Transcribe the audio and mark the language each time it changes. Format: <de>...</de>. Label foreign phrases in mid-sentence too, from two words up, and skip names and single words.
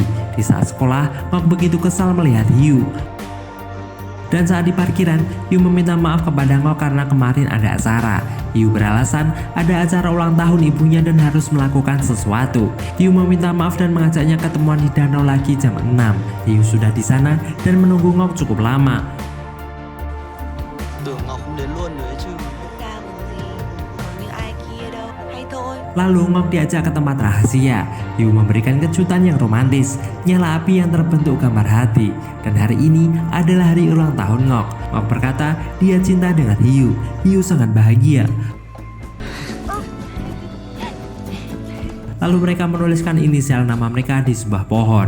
<id>Di saat sekolah, Ngok begitu kesal melihat Hyu. Dan saat di parkiran, Hyu meminta maaf kepada Ngok karena kemarin ada acara. Hyu beralasan ada acara ulang tahun ibunya dan harus melakukan sesuatu. Hyu meminta maaf dan mengajaknya ketemuan di danau lagi jam 6. Hyu sudah di sana dan menunggu Ngok cukup lama.</id> <vi>Tưởng Ngọc không đến luôn rồi ấy chứ. Ca mừng gì, mừng như ai kia đâu. Hay thôi.</vi> <id>Lalu Ngok diajak ke tempat rahasia. Hyu memberikan kejutan yang romantis, nyala api yang terbentuk gambar hati. Dan hari ini adalah hari ulang tahun Ngok. Ngok berkata dia cinta dengan Hyu. Hyu sangat bahagia. Lalu mereka menuliskan inisial nama mereka di sebuah pohon.</id>